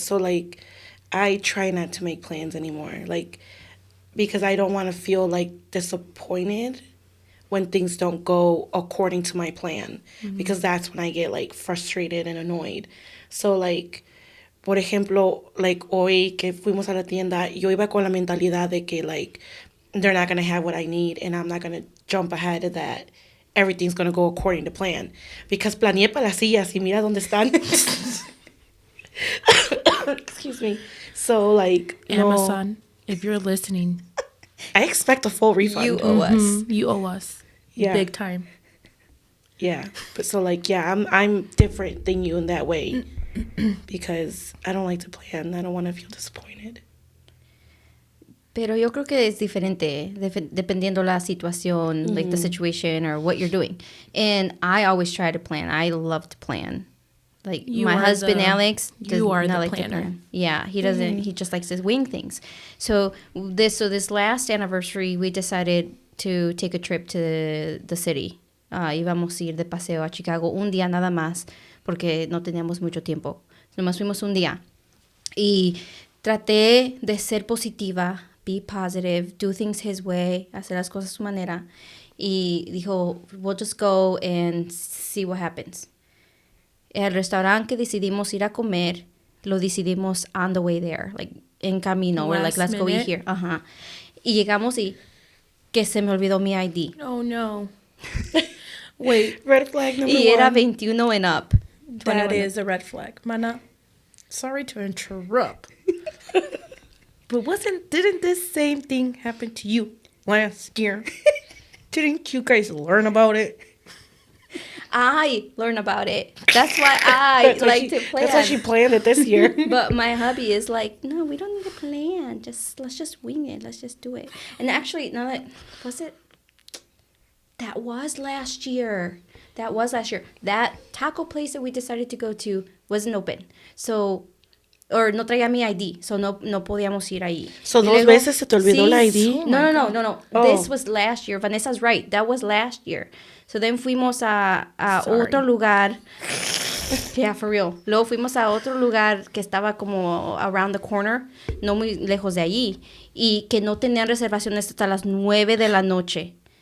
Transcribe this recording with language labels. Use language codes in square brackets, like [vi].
[en] So like I try not to make plans anymore, like, because I don't want to feel like disappointed when things don't go according to my plan, because that's when I get like frustrated and annoyed. So like, [es] por ejemplo, [en] like [es] hoy que fuimos a la tienda, yo iba con la mentalidad de que [en] like they're not going to have what I need and I'm not going to jump ahead of that. Everything's going to go according to plan. [es] Because planeé para las sillas y mira dónde están. [en] Excuse me. So like, Amazon, if you're listening, I expect a full refund. You owe us. you owe us. Yeah. Big time. Yeah. But so like, yeah, I'm different than you in that way. Because I don't like to plan. I don't want to feel disappointed. [es] Pero yo creo que es diferente dependiendo la situación, [en] like the situation or what you're doing. And I always try to plan. I love to plan. Like my husband Alex does not like to plan. Yeah, he doesn't. He just likes to wing things. So this last anniversary, we decided to take a trip to the city. [es] Íbamos a ir de paseo a Chicago un día nada más porque no teníamos mucho tiempo. Nomás fuimos un día. Y traté de ser positiva, [en] be positive, do things his way, [es] hacer las cosas a su manera. Y dijo, [en] we'll just go and see what happens. [es] El restaurante que decidimos ir a comer, lo decidimos [en] on the way there, like [es] en camino. [en] We're like, let's go eat here. [es] Y llegamos y que se me olvidó mi ID. [en] Oh, no. Wait. Red flag number [es] Y [en] one. era 21 and up. That is a red flag. Mana, sorry to interrupt. But didn't this same thing happen to you last year? Didn't you guys learn about it? I learn about it. That's why I like to plan. That's why she planned it this year. But my hubby is like, no, we don't need a plan. Let's just wing it. Let's just do it. And actually, now that that was last year. That taco place that we decided to go to wasn't open. [es] So, or no traía mi ID. So no podíamos ir ahí. So dos veces se te olvidó la ID? No. [en] Oh. This was last year. Vanessa's right. That was last year. So then [es] fuimos a otro lugar. [en] Yeah, for real. [es] Luego fuimos a otro lugar que estaba como [en] around the corner, [es] no muy lejos de allí, y que no tenían reservaciones hasta las 9 de la noche.